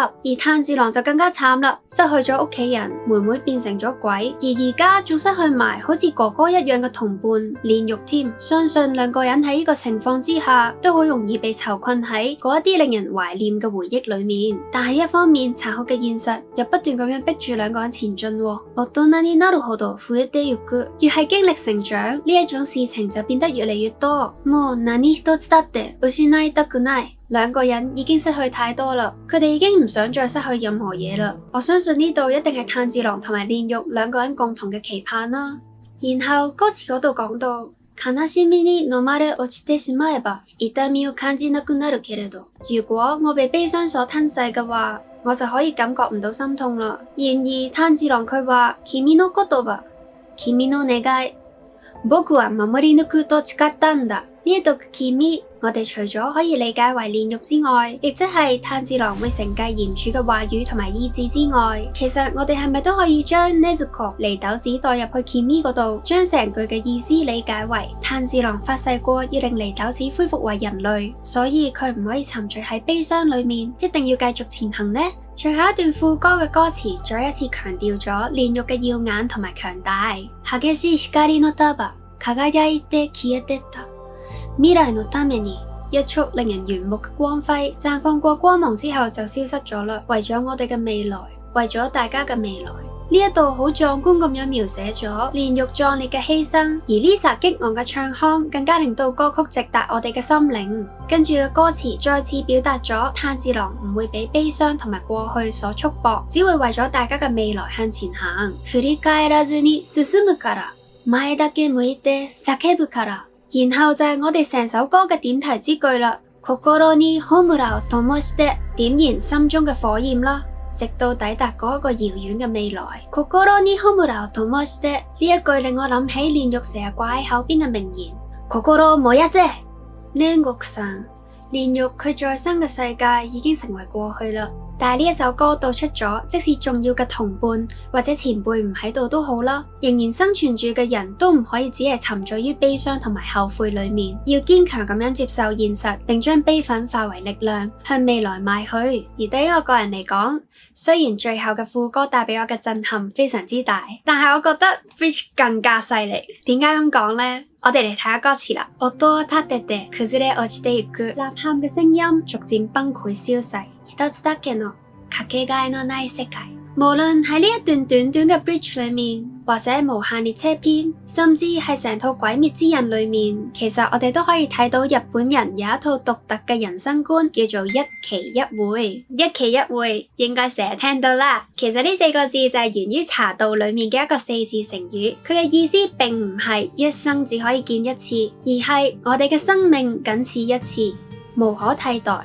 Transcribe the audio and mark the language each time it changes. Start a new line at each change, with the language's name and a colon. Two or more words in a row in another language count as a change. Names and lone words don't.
Cantonese: 而炭治郎就更加慘啦，失去咗屋企人，妹妹變成咗鬼，而家仲失去埋好似哥哥一樣嘅同伴煉獄添。相信兩個人喺呢個情況之下，都好容易被囚困喺嗰一啲令人懷念嘅回憶裏面。但係一方面殘酷嘅現實又不斷咁樣逼住兩個人前進。
Japanese: 大人になるほど増えてゆく，
Cantonese: 越係經歷成長，呢一種事情就變得越嚟越多。
Japanese: もう何一つだって失いたくない。
Cantonese: 兩個人已經失去太多啦，佢哋已經唔想再失去任何嘢啦。我相信呢度一定係炭治郎同埋煉獄兩個人共同嘅期盼啦。然後歌詞嗰度講到，
Japanese: 悲しみに飲まれ落ちてしまえば痛みを感じなくなるけれど，
Cantonese: 如果我被悲傷所吞噬嘅話，我就可以感覺唔到心痛啦。然而炭治郎佢話，
Japanese: 君の言葉、君の願い、僕は守り抜くと誓ったんだ。
Cantonese: 呢一度嘅君，我哋除咗可以理解為煉獄之外，亦即係炭治郎會承繼炎柱嘅話語同埋意志之外，其實我哋係咪都可以將禰豆子禰豆子代入去君嗰度，將成句嘅意思理解為炭治郎發誓過要令禰豆子恢復為人類，所以佢唔可以沉醉喺悲傷裏面，一定要繼續前行呢？最後一段副歌嘅歌詞再一次強調咗煉獄嘅耀眼同埋強大。
Japanese: 激しい光の束、輝いて消えてった未來のために，
Cantonese: 一束令人炫目嘅光輝綻放過光芒之後就消失咗啦。為咗我哋嘅未來，為咗大家嘅未來，呢一度好壯觀咁樣描寫咗煉獄壯烈嘅犧牲，而 Lisa 激昂嘅唱腔更加令到歌曲直達我哋嘅心靈。跟住嘅歌詞再次表達咗炭治郎唔會俾悲傷同埋過去所束縛，只會為咗大家嘅未來向前行。
Japanese: 振り返らずに進むから、前だけ向いて叫ぶから。
Cantonese: 然後就係我哋成首歌嘅點題之句啦。
Japanese: 心に炎を燈して
Cantonese: 點燃心中嘅火焰啦，直到抵達嗰一個遙遠嘅未來。
Japanese: 心に炎を燈して
Cantonese: 呢一句令我諗起煉獄成日掛喺口邊嘅名言。
Japanese: 心を燃やせ煉獄さん。
Cantonese: 煉獄佢在生嘅世界已經成為過去啦，但係呢一首歌道出咗，即使重要嘅同伴或者前輩唔喺度都好啦，仍然生存住嘅人都唔可以只係沉醉於悲傷同埋後悔裏面，要堅強咁樣接受現實，並將悲憤化為力量，向未來邁去。而對於我個人嚟講，雖然最後嘅副歌帶俾我嘅震撼非常之大，但係我覺得 Bridge 更加犀利。點解咁講呢？我哋嚟睇下歌詞啦。
Japanese: 音を立てて崩れ落ちていく，
Cantonese: 吶喊嘅聲音逐漸崩潰消逝。
Japanese: 一つだけのかけがえのない世界。
Cantonese: 無論喺呢一段短短嘅 bridge 裏面，或者無限列車篇，甚至係成套鬼滅之刃裏面，其實我哋都可以睇到日本人有一套獨特嘅人生觀，叫做一期一會。一期一會應該成日聽到啦。其實呢四個字就係源於茶道裏面嘅一個四字成語，佢嘅意思並唔係一生只可以見一次，而係我哋嘅生命僅此一次，無可替代。